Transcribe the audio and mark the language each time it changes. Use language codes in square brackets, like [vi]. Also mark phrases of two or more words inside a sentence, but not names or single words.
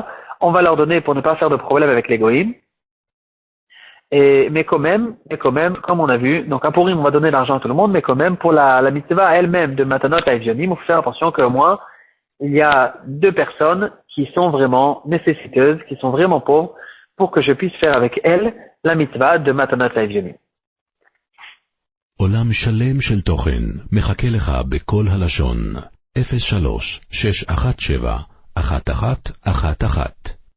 [fr] On va leur donner pour ne pas faire de problème avec les goïms. Mais quand même, comme on a vu, donc à Purim, on va donner l'argent à tout le monde, mais quand même, pour la mitzvah elle-même de Matanot à Evyonim, il faut faire attention qu'au moins, il y a 2 personnes qui sont vraiment nécessiteuses, qui sont vraiment pauvres, pour que je puisse faire avec elles la mitzvah de Matanot à Evyonim. [he] עולם שלם של תוכן מחכה לך בכל הלשון 03-617-1111